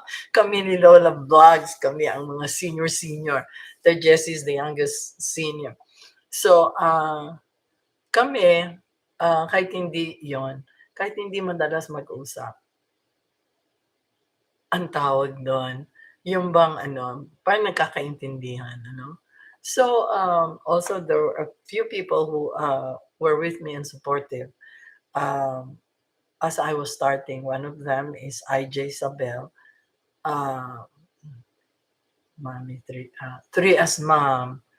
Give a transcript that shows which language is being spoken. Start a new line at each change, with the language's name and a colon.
Filipino: Kami ni Lola Vlogs, kami ang mga senior.
English: Ted Jessie is the youngest senior.
Filipino: So, kami, kahit hindi yon, kahit hindi madalas mag-usap, ang tawag doon, yung bang ano, parang nagkakaintindihan, ano?
English: So, also there were a few people who were with me and supportive. Um, as I was starting, one of them is IJ Sabel. Uh, Mami, three as mom.